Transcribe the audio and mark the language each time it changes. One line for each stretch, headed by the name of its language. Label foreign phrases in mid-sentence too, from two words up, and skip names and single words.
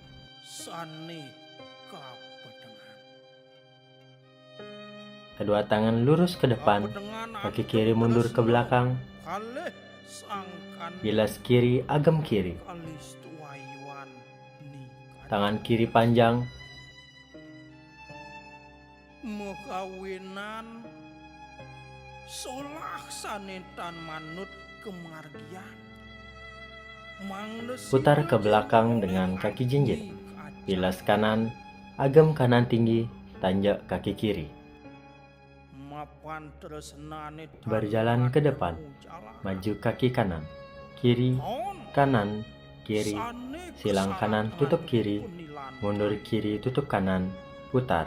Indonesian: Kedua tangan lurus ke depan, kaki kiri mundur ke belakang. Bilas kiri agam kiri. Tangan kiri panjang.
Balinese: Mekawinan solak sanetan manut kemargian.
Indonesian: Putar ke belakang dengan kaki jinjit. Bilas kanan, agam kanan tinggi, tanjak kaki kiri. Berjalan ke depan, maju kaki kanan, kiri, kanan, kiri, silang kanan tutup kiri, mundur kiri tutup kanan, putar.